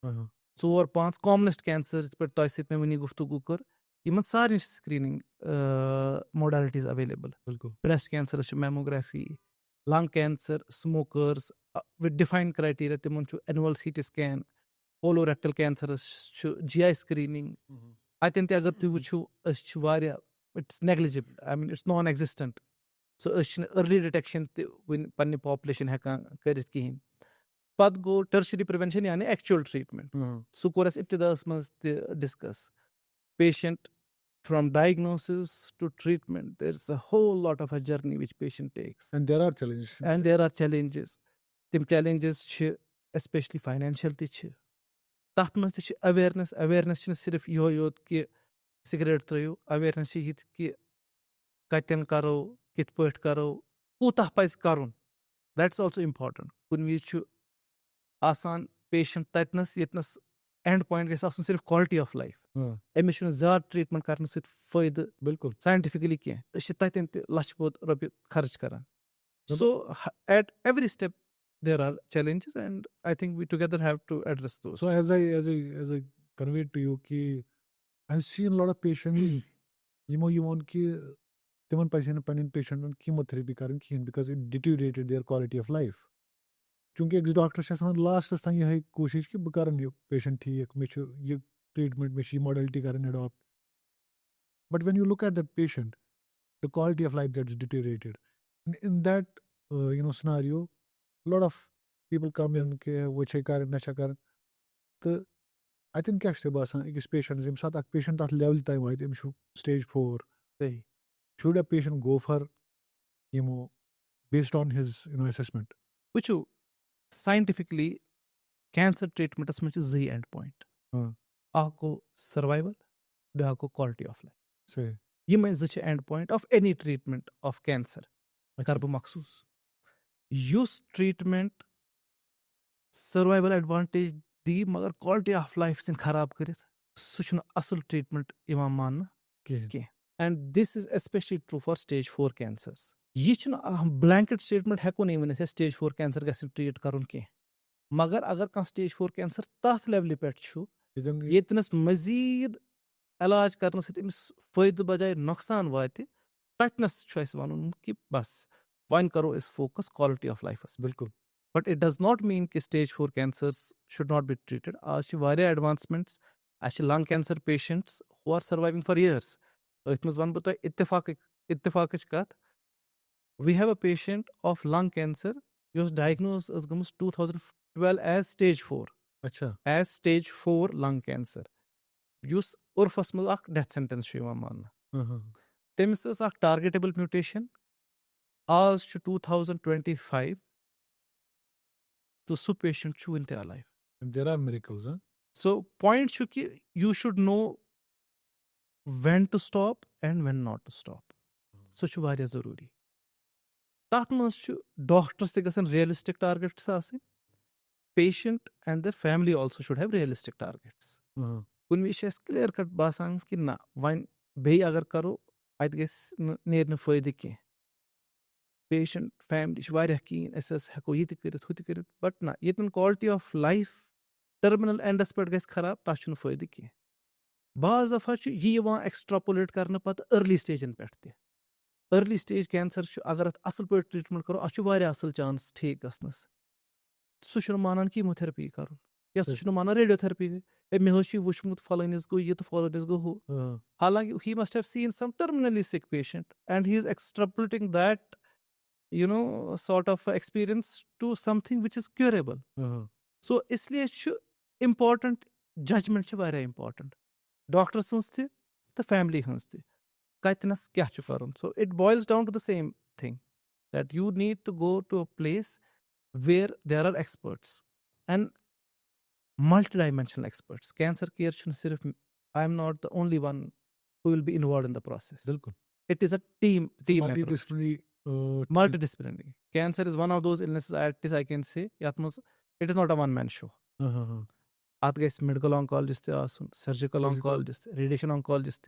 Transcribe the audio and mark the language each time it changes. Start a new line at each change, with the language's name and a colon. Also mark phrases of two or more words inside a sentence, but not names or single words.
Kashmiri: 4-5
English: common cancer
Kashmiri: یِتھ پٲٹھۍ تۄہہِ سۭتۍ مےٚ وُنی گفتگو کٔر یِمن سارنٕے چھِ
English: screening modalities available.
Kashmiri: بالکل. برٛیسٹ کینسرس چھِ میموگرافی,
English: lung cancer,
Kashmiri: سموکٲرٕس
English: with defined criteria
Kashmiri: تِمن چھُ
English: annual CT scan. colorectal cancers
Kashmiri: چھُ
English: GI screening.
Kashmiri: اتٮ۪ن تہِ اگر تُہۍ وٕچھِو أسۍ چھِ واریاہ
English: it's negligible, I mean it's non-existent.
Kashmiri: سو أسۍ چھِنہٕ
English: early detection
Kashmiri: تہِ وُنہِ پننہِ پاپولیشن ہٮ۪کان کٔرِتھ کِہینۍ. پتہٕ گوٚو
English: tertiary prevention
Kashmiri: یعنی
English: actual treatment.
Kashmiri: سُہ کوٚر اَسہِ اِبتِداہس منٛز تہِ ڈِسکس.
English: patient from diagnosis to treatment there is a whole lot of a journey which patient takes. And there are challenges. and there are challenges.
Kashmiri: تِم چیلینجز چھِ
English: especially financial
Kashmiri: تہِ چھِ. تَتھ منٛز تہِ چھِ اویرنیس. اویرنیس چھِنہٕ صرف یِہوے یوت کہِ سِگریٹ ترٲیِو. اویرنیس چھِ یہِ تہِ کہِ کتٮ۪ن کرو, کِتھ پٲٹھۍ کرو, کوٗتاہ پزِ کرُن.
English: that's also important.
Kashmiri: کُنہِ وِزِ چھُ آسان پیشنٹ تتنس ییٚتنس
English: end point
Kashmiri: گژھِ آسُن صرف
English: quality of life.
Kashmiri: أمِس چھُنہٕ زیادٕ ٹریٖٹمنٹ کرنہٕ سۭتۍ فٲیدٕ بالکل ساینٹِفِکلی کینٛہہ. أسۍ چھِ تتٮ۪ن تہِ لچھِ بوٚد رۄپیہِ خرٕچ کران.
English: so at every step there are challenges and I think we together have to address those. So as I conveyed to you ki I've seen a lot of patients
Kashmiri: یِمو یہِ ووٚن کہِ تِمن پزِ نہٕ پنٕنٮ۪ن پیشنٹن کیٖموتھیرپی کرٕنۍ کِہینۍ
English: because it deteriorated their quality of life.
Kashmiri: چوٗنٛکہِ أکِس ڈاکٹرس چھِ آسان لاسٹس تام یِہے کوٗشش کہِ بہٕ کرن یہِ پیشنٹ ٹھیٖک, مےٚ چھُ یہِ ٹریٖٹمنٹ, مےٚ چھِ یہِ ماڈلٹی کرٕنۍ اڈاپٹ.
English: But when you look at that patient, the quality of life gets deteriorated. In that scenario, a lot of people come in
Kashmiri: کہ وۄنۍ چھے کرٕنۍ نہ چھے کرٕنۍ. تہٕ اتٮ۪ن کیاہ چھُ تۄہہِ باسان أکِس پیشنٹس ییٚمہِ ساتہٕ اکھ پیشنٹ تتھ لیولہِ تام واتہِ أمِس چھُ
English: stage 4, should a patient go for chemo based on his assessment?
Kashmiri: وٕچھِو
English: scientifically cancer treatments
Kashmiri: منٛز چھِ 2
English: end point.
Kashmiri: اکھ گوٚو سروایول, بیاکھ گوٚو
English: quality of life.
Kashmiri: صحیح. یِمے 2 چھِ
English: end point of any treatment of cancer.
Kashmiri: کر بہٕ مخصوٗص یُس ٹریٖٹمنٹ
English: survival advantage
Kashmiri: دی مگر
English: quality of life
Kashmiri: ژھٕنہِ خراب کٔرِتھ سُہ چھُنہٕ اصل ٹریٖٹمنٹ یِوان ماننہٕ کینٛہہ.
English: and this is especially true for stage 4 cancers.
Kashmiri: یہِ چھُنہٕ
English: blanket statement
Kashmiri: ہٮ۪کو نہٕ ؤنِتھ أسۍ
English: stage 4 cancer
Kashmiri: گژھِ نہٕ ٹریٖٹ کرُن کینٛہہ. مگر اگر کانٛہہ
English: stage 4 cancer
Kashmiri: تتھ لیولہِ پٮ۪ٹھ چھُ ییٚتنس مٔزیٖد علاج کرنہٕ سۭتۍ أمِس فٲیدٕ بجاے نۄقصان واتہِ, تتنس چھُ اسہِ ونُن کہِ بس وۄنۍ کرو أسۍ فوکس
English: quality of life.
Kashmiri: بالکل.
English: but it does not mean کہِ stage 4 cancers should not be treated.
Kashmiri: آز چھِ واریاہ ایڈوانسمنٹس. اسہِ چھِ
English: lung cancer patients who are surviving for years.
Kashmiri: أتھۍ منٛز ونہٕ بہٕ تۄہہِ اتفاقٕچ کتھ.
English: we have a patient of lung cancer
Kashmiri: یۄس ڈایگنوز ٲس گٔمٕژ
English: 2012 as stage 4.
Kashmiri: اچھا.
English: as stage 4 lung cancer
Kashmiri: یُس عرفس منٛز اکھ
English: death sentence
Kashmiri: چھُ یِوان ماننہٕ. تٔمِس ٲس اکھ
English: targetable mutation.
Kashmiri: آز چھُ 2025 تہٕ سُہ پیشنٹ چھُ وُنہِ تہِ alive.
English: There are miracles, huh? so point
Kashmiri: چھُ کہِ
English: you should know when to stop and when not to stop.
Kashmiri: سُہ چھُ واریاہ ضروٗری. تتھ منٛز چھُ ڈاکٹرس تہِ گژھن
English: realistic targets
Kashmiri: آسٕنۍ.
English: patient and their family also should have realistic targets.
Kashmiri: کُنہِ وِزِ چھِ اَسہِ
English: clear cut
Kashmiri: باسان کہِ نہ وۄنۍ بیٚیہِ اگر کرو اتہِ گژھِ نہٕ نیرِ نہٕ فٲیدٕ کینٛہہ.
English: patient family
Kashmiri: چھِ واریاہ کیٖن أسۍ حظ ہٮ۪کو یہِ تہِ کٔرِتھ ہُہ تہِ کٔرِتھ. بٹ نہ ییٚتٮ۪ن
English: quality of life terminal ends
Kashmiri: پٮ۪ٹھ گژھِ خراب تتھ چھُنہٕ فٲیدٕ کینٛہہ. بعض دفعہ چھُ یہِ یِوان ایکسٹراپولیٹ کرنہٕ پتہٕ
English: early stages
Kashmiri: پٮ۪ٹھ تہِ.
English: early stage cancer
Kashmiri: چھُ اگر اتھ اصل پٲٹھۍ ٹریٖٹمنٹ کرو اتھ چھُ واریاہ اصل چانس ٹھیٖک گژھنس. سُہ چھُنہٕ مانان کیٖموتھیرپی کرُن یا سُہ چھُنہٕ مانان
English: radiotherapy.
Kashmiri: مےٚ حظ چھُ یہِ وٕچھمُت فلٲنِس گوٚو یہِ تہٕ فلٲنِس گوٚو ہُہ.
English: حالانکہِ he must have seen some terminally sick patient and he is extrapolating that sort of experience to something which is curable.
Kashmiri: So isliye چھُ
English: important judgment
Kashmiri: چھِ واریاہ important. ڈاکٹر سٕنٛز تہِ تہٕ فیملی ہٕنٛز تہِ کتنس کیاہ چھُ کرُن.
English: So it boils down to the same thing that you need to go to a place where there are experts and multi-dimensional experts. Cancer care
Kashmiri: چھُنہٕ صرف
English: I am not the only one who will be involved in the process. बिल्कुल. It is a team approach. Multidisciplinary. Multidisciplinary. Cancer is one of those illnesses, at least I can say,
Kashmiri: yath mans
English: it is not a one-man show. At guys medical oncologist
Kashmiri: te asun,
English: surgical oncologist, radiation oncologist.